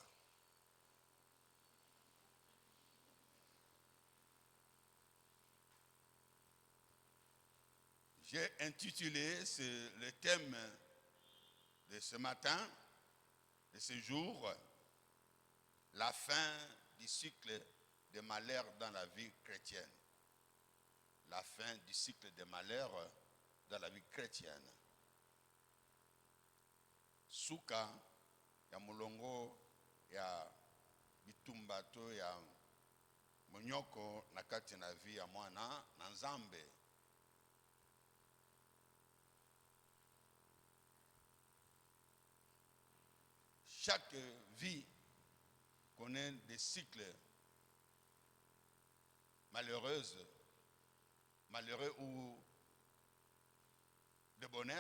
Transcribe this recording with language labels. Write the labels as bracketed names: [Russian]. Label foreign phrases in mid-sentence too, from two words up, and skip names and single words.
[French] J'ai intitulé le thème de ce matin, de ce jour, la fin du cycle des malheurs dans la vie chrétienne. La fin du cycle des malheurs dans la vie chrétienne. [Lingala] Suka ya mulongo ya bitumbato ya monyoko na kati na vie ya mwana na nzambe. [French] Chaque vie connaît des cycles malheureux ou de bonheur.